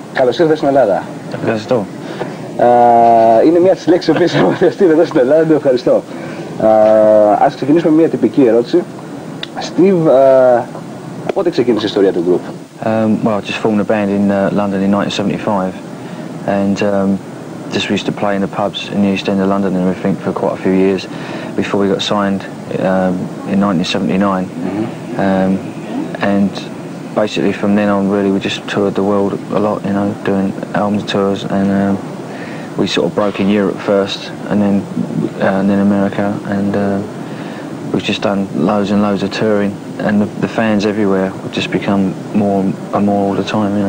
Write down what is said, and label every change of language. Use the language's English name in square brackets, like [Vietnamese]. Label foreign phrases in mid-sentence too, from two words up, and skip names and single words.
[Greek] Καλώς ήρθες στην Ελλάδα. Ευχαριστώ. Είναι μια της λέξεις που είσαι μαθιαστή εδώ στην Ελλάδα, το ευχαριστώ. Ας ξεκινήσουμε με μια τυπική ερώτηση. Steve, πότε ξεκίνησε η ιστορία του group? [English] Well, I just formed a band in London in 1975, and just we used to play in the pubs in the East End of London and everything for quite a few years before we got signed in 1979. And basically from then on, really, we just toured the world a lot, you know, doing album tours, and we sort of broke in Europe first, and then America, and we've just done loads and loads of touring, and the fans everywhere have just become more and more all the time, you know.